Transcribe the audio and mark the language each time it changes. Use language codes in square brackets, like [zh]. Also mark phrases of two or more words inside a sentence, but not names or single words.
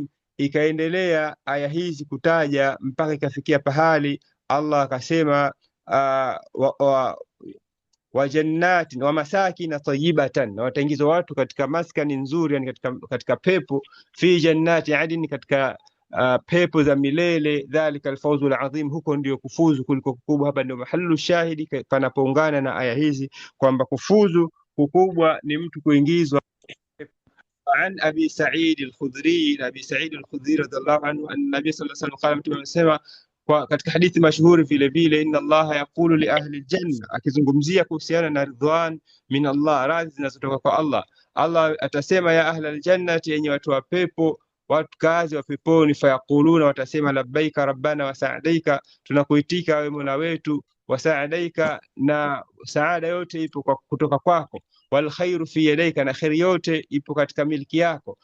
[sw] Ikaendelea aya hizi kutaja mpaka ikafikia pahali Allah akasema [ar] وجنات ومساكن طيبة, [sw] na wataingizwa watu katika maskani nzuri, yani katika pepo, [ar] في جنات عدن, [sw] katika pepo za milele. [ar] ذلك الفوز العظيم, [sw] huko ndio kufuzu kuliko kukubwa. Hapa ndio mahalu shahidi panapoungana na aya hizi kwamba kufuzu kukubwa ni mtu kuingizwa. [ar] عن أبي سعيد الخدري أبي سعيد الخدري رضي الله عنه أن النبي صلى الله عليه وسلم قال, [sw] mtume amesema katika hadithi mashuhuri vile vile, [ar] إن الله يقول لأهل الجنة, [sw] akizungumzia kuhusiana na [ar] رضوان من الله, [sw] radhi zinazotoka kwa Allah. Allah atasema, [ar] يا أهل الجنة, [sw] yenye watu wa pepo, watu kazi wa peponi, fayaquluna, watasema, [ar] لبيك ربنا وسعديك, [sw] tunakuitika wewe Mola wetu, [ar] وسعديك, [sw] na saada yote ipo kutoka kwako, [ar] والخير في يديك, [sw] na khairi yote ipo katika milki yako.